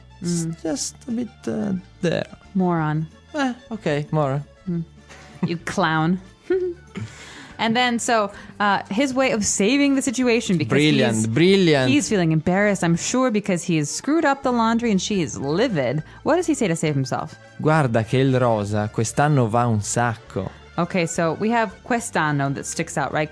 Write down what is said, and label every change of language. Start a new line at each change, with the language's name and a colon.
English: It's just a bit there. Moron. Okay, moron. You clown. And then, so his way of saving the situation, because he's feeling embarrassed, I'm sure, because he has screwed up the laundry and she is livid. What does he say to save himself?
Italian: Guarda che il rosa quest'anno va un sacco.
English: Okay, so we have quest'anno that sticks out, right?